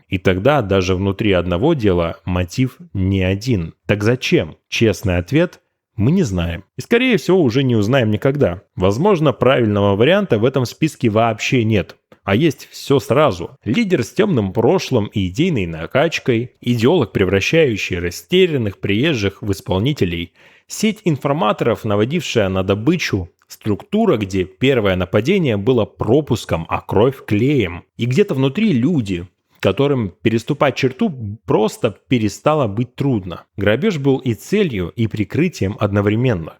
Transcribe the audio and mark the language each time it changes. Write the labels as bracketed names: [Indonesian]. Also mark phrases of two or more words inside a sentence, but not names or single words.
[Russian] И тогда даже внутри одного дела мотив не один. Так зачем? Честный ответ – мы не знаем. И, скорее всего, уже не узнаем никогда. Возможно, правильного варианта в этом списке вообще нет. А есть все сразу. Лидер с темным прошлым и идейной накачкой, идеолог, превращающий растерянных приезжих в исполнителей, сеть информаторов, наводившая на добычу, структура, где первое нападение было пропуском, а кровь клеем. И где-то внутри люди, которым переступать черту просто перестало быть трудно. Грабеж был и целью, и прикрытием одновременно.